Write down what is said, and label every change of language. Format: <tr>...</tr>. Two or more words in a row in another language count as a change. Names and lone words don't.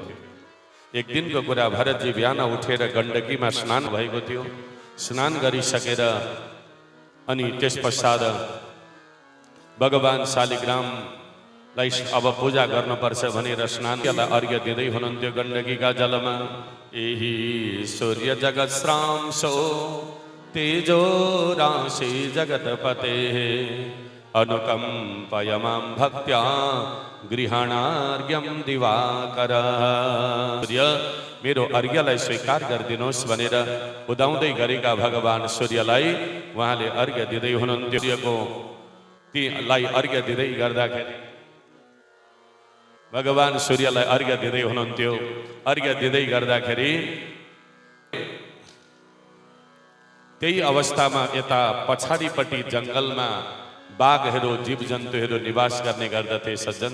<ne>एक दिनको कुरा, भरतजी बिहान उठेर गण्डकीमा स्नान भएको थियो। स्नान गरिसकेर अनि त्यस पश्चात भगवान शालिग्रामलाई अब पूजा गर्नुपर्छ भनेर स्नानलाई अर्घ्य दिँदै हुनुहुन्थ्यो गण्डकीका जलमा।</ne> <sa>यही सूर्य जगत श्रांसो तेजो राशि जगतपते अनुकंपय मां भक्त्या गृहाणार्घ्यं दिवाकर।</sa> <ne>सूर्य मेरो अर्घ्यलाई स्वीकार गरिदिनुहोस् भनेर उदाउँदै गरेका भगवान सूर्यलाई उहाँले अर्घ्य दिँदै हुनुहुन्थ्यो। सूर्यको तीलाई अर्घ्य दिँदै गर्दाखेरि भगवान सूर्यलाई अर्घ्य दिँदै हुनुहुन्थ्यो। अर्घ्य दिँदै गर्दाखेरि त्यही अवस्थामा यता पछाडिपट्टि जङ्गलमा बाघहरू जीवजन्तुहरू निवास गर्ने गर्दथे सज्जन।</ne>